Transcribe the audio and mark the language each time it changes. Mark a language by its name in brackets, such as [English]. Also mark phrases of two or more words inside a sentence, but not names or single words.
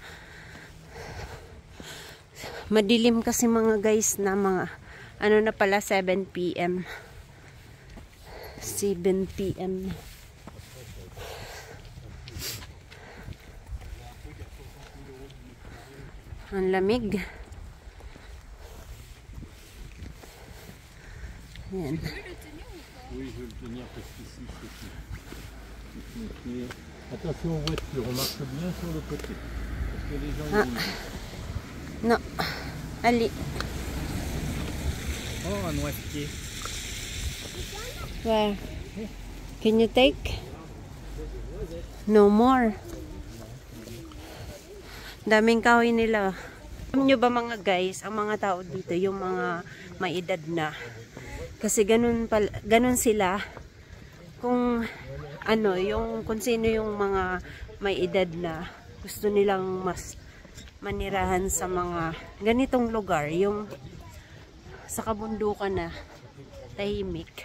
[Filipino] Madilim kasi mga guys na mga ano na pala 7 PM. 7 PM. Ang lamig. Ayan. [French] Oui, je vais le tenir parce qu'ici c'est tout. Attention aux voitures, on marche bien sur le côté. Parce que les gens ils bougent. [English] No. Ali. [French] Oh, un noisetier. [English] Where? Can you take? No more. [Filipino] Daming kahoy nila. Alam nyo ba mga guys, ang mga tao dito, yung mga may edad na. Kasi ganun sila. Kung ano, yung kung sino yung mga may edad na gusto nilang mas manirahan sa mga ganitong lugar, yung sa kabundukan na tahimik.